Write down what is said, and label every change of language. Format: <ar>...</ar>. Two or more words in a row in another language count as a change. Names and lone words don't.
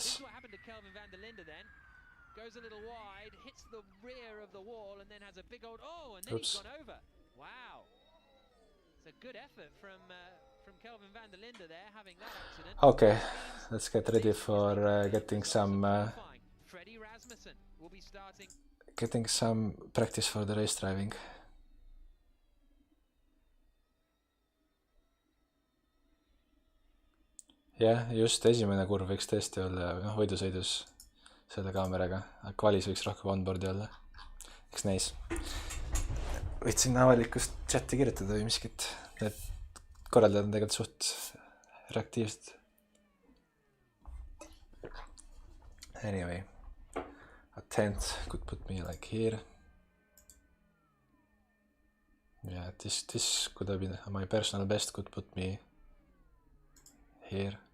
<en>This is what happened to Kelvin van der Linde then. Goes a little wide, hits the rear of the wall, and then has a big old and then he's gone over. Wow. It's a good effort from Kelvin van der Linde there, having that accident. Okay, let's get ready for getting Freddie Rasmussen will be starting. Getting some practice for the race driving.</en> <et>jah, just esimene kurv võiks tõesti olla võidusõidus selle kaameraga, aga kvalis võiks rohkem onboard'i olla. Eks näis. Võtsin avalikust chati kirjutada või miskit. Need korraldajad on tegelikult suht reaktiivsed.</et> <en>Anyway, a 10th could put me like here. Yeah, this could have been my personal best could put me here.</en>